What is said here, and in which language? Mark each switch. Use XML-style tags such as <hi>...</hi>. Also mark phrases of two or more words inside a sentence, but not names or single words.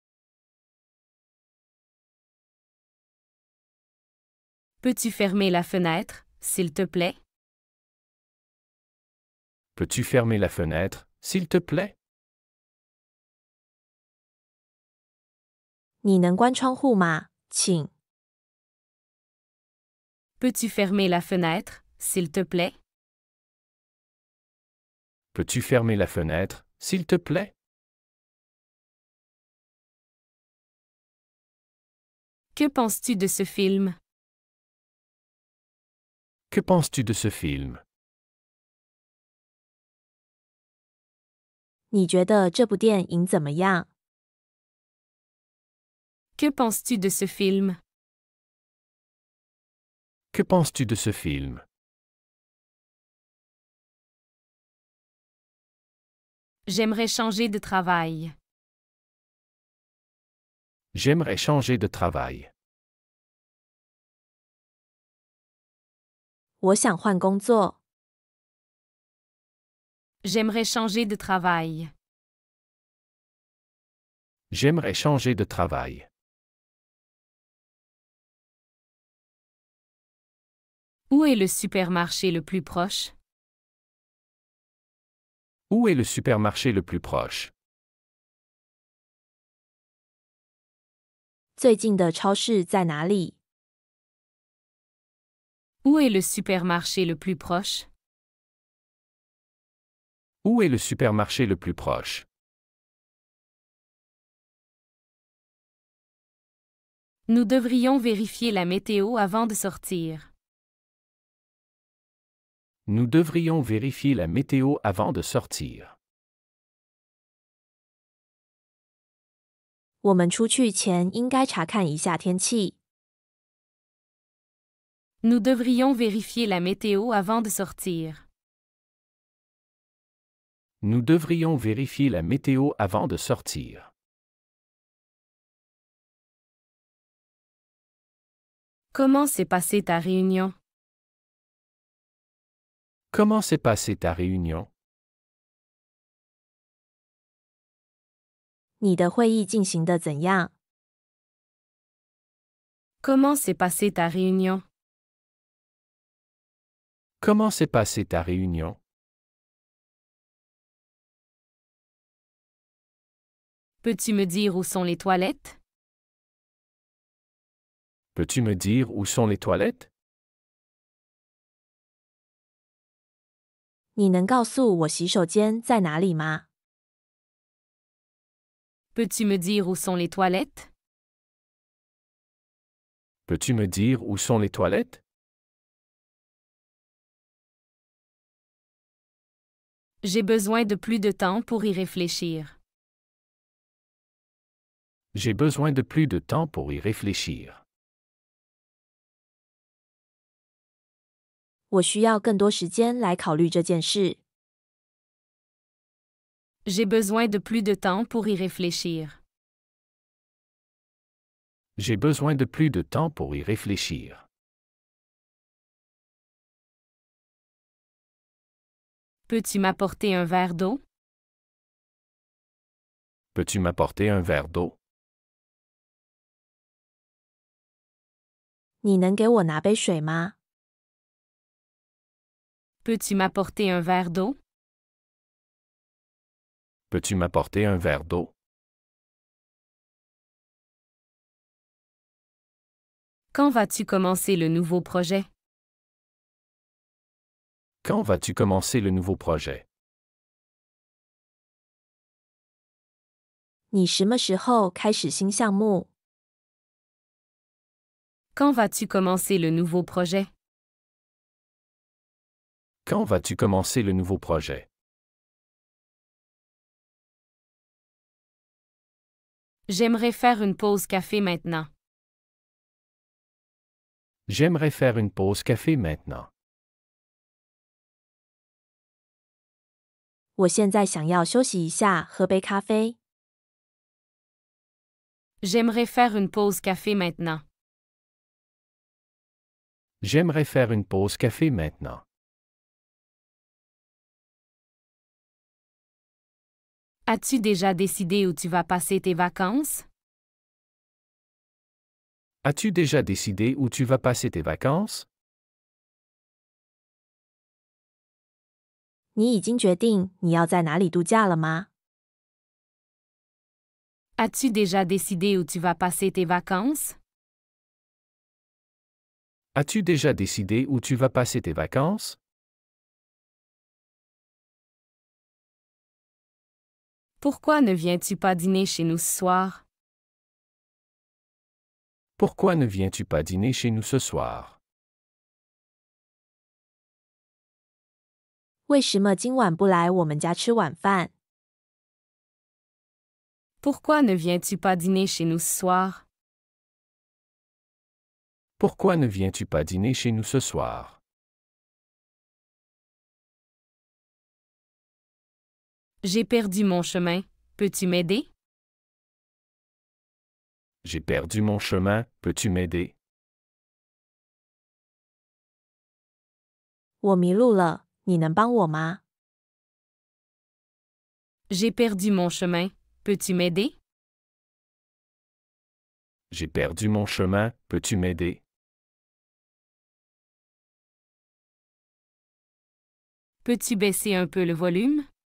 <fr>Peux-tu fermer la fenêtre, s'il te plaît? Peux-tu fermer la fenêtre, s'il te plaît?</fr> <zh>你能关窗户吗？请。</zh> <fr>Peux-tu fermer la fenêtre, s'il te plaît? Peux-tu fermer la fenêtre, s'il te plaît? Que penses-tu de ce film? Que penses-tu de ce film?</fr> <zh>你觉得这部电影怎么样？</zh> <fr>Que penses-tu de ce film? Que penses-tu de ce film? J'aimerais changer de travail. J'aimerais changer de travail.</fr> <zh>我想换工作。</zh> <fr>J'aimerais changer de travail. J'aimerais changer de travail. Où est le supermarché le plus proche? Où est le supermarché le plus proche?</fr> <zh>最近的超市在哪里？</zh> <fr>Où est le supermarché le plus proche? Où est le supermarché le plus proche? Nous devrions vérifier la météo avant de sortir. Nous devrions vérifier la météo avant de sortir.</fr> <zh>我们出去前应该查看一下天气。</zh> <fr>Nous devrions vérifier la météo avant de sortir. Nous devrions vérifier la météo avant de sortir. Comment s'est passée ta réunion? Comment s'est passée ta réunion?</fr> <zh>你的会议进行的怎样？</zh> <fr>Comment s'est passée ta réunion? Comment s'est passée ta réunion? Peux-tu me dire où sont les toilettes? Peux-tu me dire où sont les toilettes?</fr> <zh>你能告诉我洗手间在哪里吗？</zh> <fr>Peux-tu me dire où sont les toilettes? Peux-tu me dire où sont les toilettes? J'ai besoin de plus de temps pour y réfléchir. J'ai besoin de plus de temps pour y réfléchir.</fr> <zh>我需要更多时间来考虑这件事。</zh> <fr>J'ai besoin de plus de temps pour y réfléchir. J'ai besoin de plus de temps pour y réfléchir. Peux-tu m'apporter un verre d'eau? Peux-tu m'apporter un verre d'eau?</fr> <zh>你能给我拿杯水吗？</zh> <fr>Peux-tu m'apporter un verre d'eau? Peux-tu m'apporter un verre d'eau? Quand vas-tu commencer le nouveau projet? Quand vas-tu commencer le nouveau projet?</fr> <zh>你什么时候开始新项目？</zh> <fr>Quand vas-tu commencer le nouveau projet? Quand vas-tu commencer le nouveau projet? J'aimerais faire une pause café maintenant. J'aimerais faire une pause café maintenant.</fr> <zh>我现在想要休息一下，喝杯咖啡。</zh> <fr>J'aimerais faire une pause café maintenant. J'aimerais faire une pause café maintenant. As-tu déjà décidé où tu vas passer tes vacances? As-tu déjà décidé où tu vas passer tes vacances?</fr> <zh>你已经决定你要在哪里度假了吗？</zh> <fr>As-tu déjà décidé où tu vas passer tes vacances? As-tu déjà décidé où tu vas passer tes vacances? Pourquoi ne viens-tu pas dîner chez nous ce soir? Pourquoi ne viens-tu pas dîner chez nous ce soir?</fr> <zh>为什么今晚不来我们家吃晚饭？</zh> <fr>Pourquoi ne viens-tu pas dîner chez nous ce soir? Pourquoi ne viens-tu pas dîner chez nous ce soir? J'ai perdu mon chemin. Peux-tu m'aider? J'ai perdu mon chemin, peux-tu m'aider?</fr> <zh>我迷路了，你能帮我吗？</zh> <fr>J'ai perdu mon chemin. Peux-tu m'aider? J'ai perdu mon chemin, peux-tu m'aider? Peux-tu baisser un peu le volume?</fr>